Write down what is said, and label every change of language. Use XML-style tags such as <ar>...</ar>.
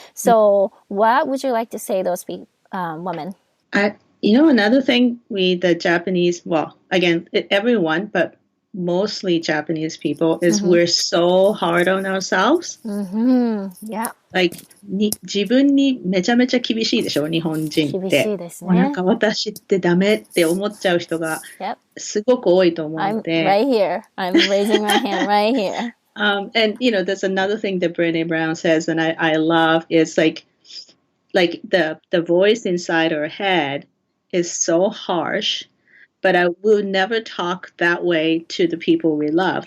<en>So what would you like to say to those women? Another thing the Japanese, again, everyone, but mostly Japanese people, is we're so hard on ourselves. Yeah. Like,</en> <ja>自分にめちゃめちゃ厳しいでしょ、日本人って。厳しいですね。なんか私ってダメって思っちゃう人がすごく多いと思うので。</ja> <en>I'm right here. I'm raising my hand right here. And there's another thing that Brené Brown says, and I love is like the voice inside our head is so harsh, but I will never talk that way to the people we love.</en>